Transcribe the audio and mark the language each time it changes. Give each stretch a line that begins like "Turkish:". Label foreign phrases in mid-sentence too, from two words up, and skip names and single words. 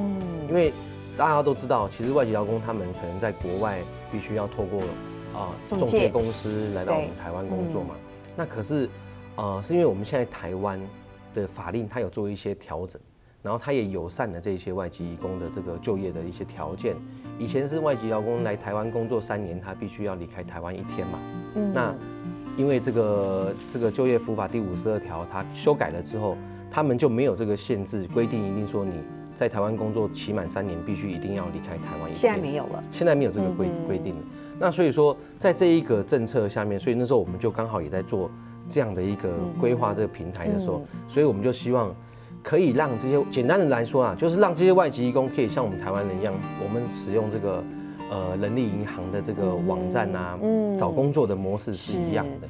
Chinese: 因為大家都知道，其實外籍勞工他們可能在國外必須要透過中介公司來到我們台灣工作嘛，那可是，是因為我們現在台灣的法令它有做一些調整，然後它也友善了這些外籍移工的這個就業的一些條件。以前是外籍勞工來台灣工作3年，他必須要離開台灣1天嘛。那因為這個就業服法第52條它修改了之後，他們就沒有這個限制規定，一定說你在台灣工作期滿3年，必須一定要離開台灣1天。現在沒有了，現在沒有這個規定了。那所以说，在这一个政策下面，所以那时候我们就刚好也在做这样的一个规划这个平台的时候，所以我们就希望可以让这些简单的来说啊，就是让这些外籍移工可以像我们台湾人一样，我们使用这个人力银行的这个网站啊，找工作的模式是一样的。